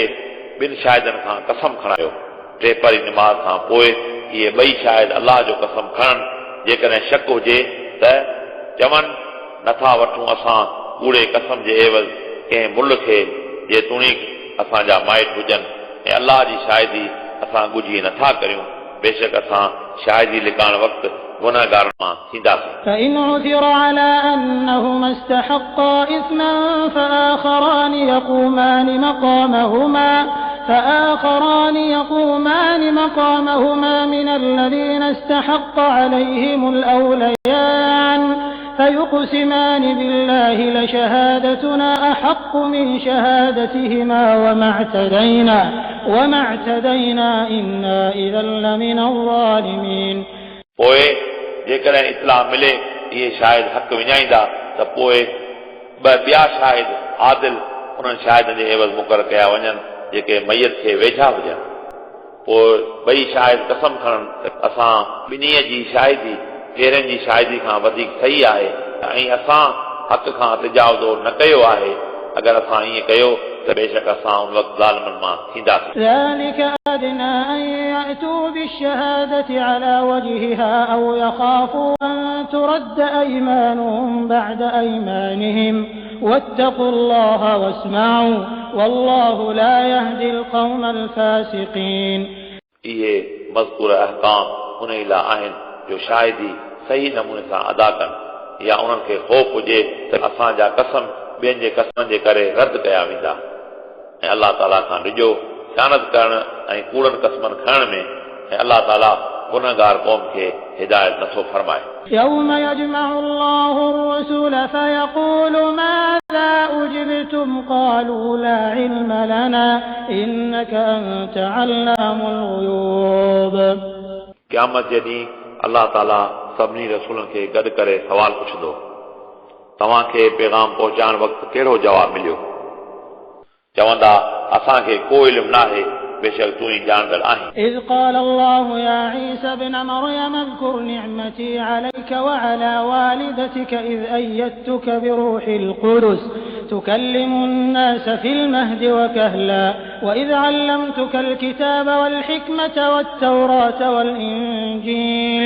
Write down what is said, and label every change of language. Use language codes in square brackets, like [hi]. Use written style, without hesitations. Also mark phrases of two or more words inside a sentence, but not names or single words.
[sd] ॿिनि शाहिदनि खां कसम खणायो टे परी निमाज़ खां पोइ इहे ॿई शाहिद अलाह जो कसम खणनि जेकॾहिं शक हुजे त चवनि नथा वठूं असां कूड़े कसम जे एवज़ कंहिं मुल्क खे जेतोणीक असांजा माइट हुजनि ऐं अलाह जी शाहिदी असां ॻुझी नथा करियूं बेशक असां शाहिदी लिकाइण वक़्तु गुनहगारनि मां थींदासीं [ar] فإن عثر على أنهما استحقا إثما فآخران يقومان مقامهما من الذين استحق عليهم الأوليان فيقسمان بالله لشهادتنا أحق من شهادتهما وما اعتدينا إنا إذا لمن الظالمين [sd] पोइ जेकॾहिं इत्लाह मिले इहे शाहिद हक़ विञाईंदा त पोइ ॿ ॿिया शाहिद आदिल उन्हनि शाहिदनि जे एवज़ मुक़ररु कया वञनि जेके मैयत खे वेझा हुजनि पोइ ॿई शाहिद कसम खणनि त असां ॿिन्हीअ जी शाहिदी पहिरें जी शाहिदी खां वधीक सही आहे ऐं असां हक़ खां तिजावज़ो न कयो आहे अगरि असां ईअं कयो त बेशक असां उन वक़्तु ज़ालिमनि मां थींदासीं [ar] ذلك أدنى أن يأتوا بالشهادة على وجهها أو يخافوا أن ترد أيمانهم بعد أيمانهم واتقوا الله واسمعوا والله لا يهدي القوم الفاسقين [sd] इहे मज़कूर अहकाम उन लाइ आहिनि जो शाहिदी सही नमूने सां अदा कनि या उन्हनि खे ख़ौफ़ हुजे त असांजा कसम ॿियनि जे कसमनि जे करे रद्द कया वेंदा ऐं अलाह ताला खां ॾिजो ख़यानत करण ऐं कूड़नि कसमनि खणण में ऐं अलाह ताला गुनहगार क़ौम खे हिदायत नथो फरमाए [ar] يوم يجمع الله الرسل فيقول ماذا أجبتم قالوا لا علم لنا إنك أنت علام الغيوب [sd] क़यामत जे ॾींहुं अलाह ताला सभिनी रसूलनि खे गॾु करे सवाल पुछंदो तव्हांखे पैगाम पहुचाइण वक़्तु कहिड़ो जवाबु मिलियो चवंदा असांखे को इल्मु नाहे बेशक तूं ई ॼाणंदड़ आहीं [ar] إذ قال الله يا عيسى ابن مريم اذكر نعمتي عليك عليك وعلى والدتك إذ أيدتك بروح القدس تكلم الناس في المهد وكهلا وإذ علمتك الكتاب والحكمة والتوراة والإنجيل